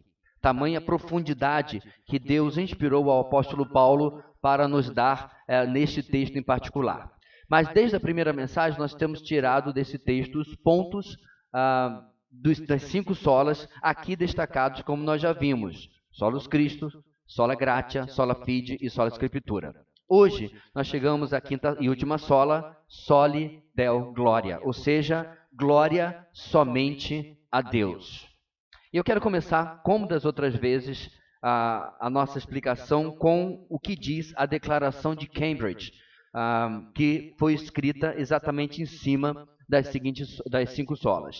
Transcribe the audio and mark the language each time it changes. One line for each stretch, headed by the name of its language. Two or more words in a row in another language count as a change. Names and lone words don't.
Portuguese: Tamanha profundidade que Deus inspirou ao apóstolo Paulo para nos dar neste texto em particular. Mas desde a primeira mensagem nós temos tirado desse texto os pontos das 5 solas aqui destacados, como nós já vimos:
Latin: Solus Christus, Sola Gratia, Sola Fide e Sola Scriptura.
Portuguese: Hoje nós chegamos à quinta e última sola,
Latin: Soli Deo Gloria,
Portuguese: ou seja, glória somente a Deus. E eu quero começar, como das outras vezes, a nossa explicação com o que diz a Declaração de Cambridge, que foi escrita exatamente em cima das 5 solas.